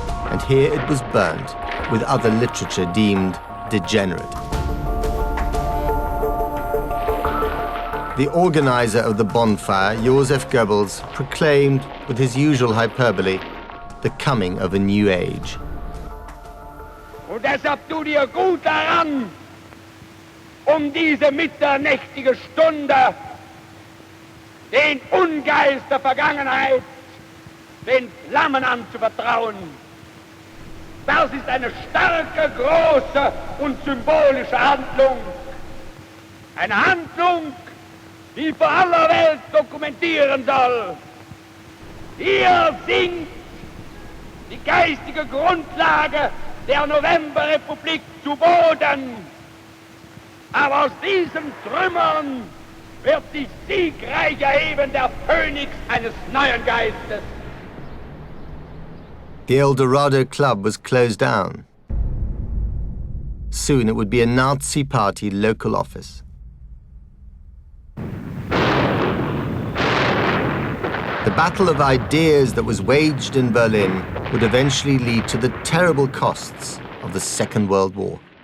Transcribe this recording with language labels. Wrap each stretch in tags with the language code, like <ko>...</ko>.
<en>And here it was burned, with other literature deemed degenerate. The organizer of the bonfire, Joseph Goebbels, proclaimed, with his usual hyperbole, the coming of a new age.</en> <de>Und deshalb tu dir gut daran, diese mitternächtige Stunde den Ungeist der Vergangenheit, den Flammen anzuvertrauen. Das ist eine starke, große und symbolische Handlung. Eine Handlung, die vor aller Welt dokumentieren soll. Hier sinkt die geistige Grundlage der Novemberrepublik zu Boden. Aber aus diesen Trümmern wird sich siegreich erheben der Phönix eines neuen Geistes.</de> <en>The El Dorado Club was closed down. Soon it would be a Nazi Party local office. The battle of ideas that was waged in Berlin would eventually lead to the terrible costs of the Second World War.</en>